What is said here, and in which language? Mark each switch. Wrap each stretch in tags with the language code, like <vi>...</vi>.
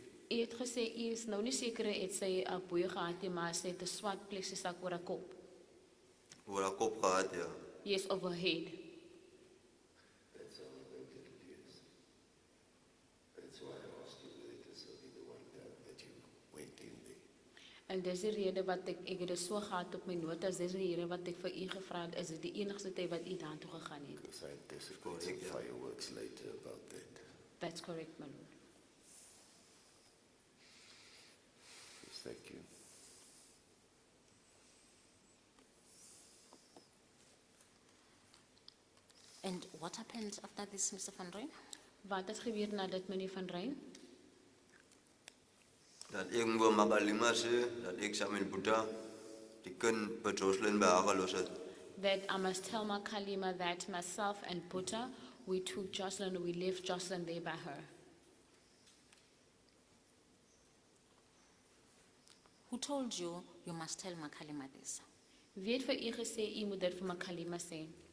<af>U het gesê u is nou nie seker het sy 'n boei gehad nie, maar sy het 'n swart plexiesak oor haar kop. Oor haar kop gehad, ja.</af> <en>Yes, over her head. That's how I know that it is. That's why I asked you whether it was only the one time that you went in there.</en> <af>En dis die rede wat ek het dit so gehad op my notas, dis die rede wat ek vir u gevra het, is dit die enigste tyd wat u daartoe gegaan het?</af> <en>Because I anticipate Correct, some yeah. fireworks later about that. That's correct, my lord. Yes, thank you. And what happened after this, Mr. Van Rijn?</en> <af>Wat het gebeur nadat meneer Van Rijn? Dat ek moet Malima sê, dat ek saam met Boeta, die kind by Joshlin by haar gelos het.</af> <en>That I must tell Malima that myself and Puta, we took Joshlin, we left Joshlin there by her. Who told you you must tell Malima this?</en> <af>Wie het vir u gesê u moet dit vir Malima sê?</af>